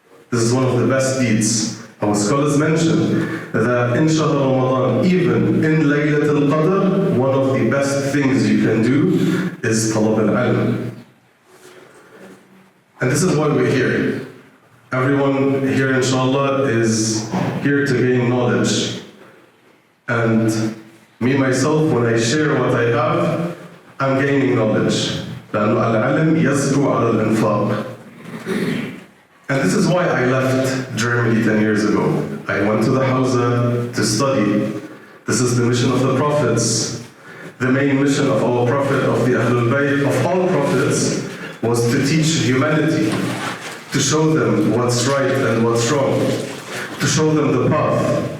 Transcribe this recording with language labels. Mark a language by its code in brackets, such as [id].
[en] This is one of the best deeds. Our scholars mention that in Shahr Ramadan, even in Laylatul Qadr, one of the best things you can do is talab al-ilm. And this is why we're here. Everyone here, inshallah, is here to gain knowledge. And me, myself, when I share what I have, I'm gaining knowledge. [ar] لأنه العلم يزكو على الإنفاق. [en] And this is why I left Germany 10 years ago. I went to the Hausa to study. This is the mission of the prophets. The main mission of our prophet, of the Ahlul Bayt, of all prophets, was to teach humanity, to show them what's right and what's wrong, to show them the path.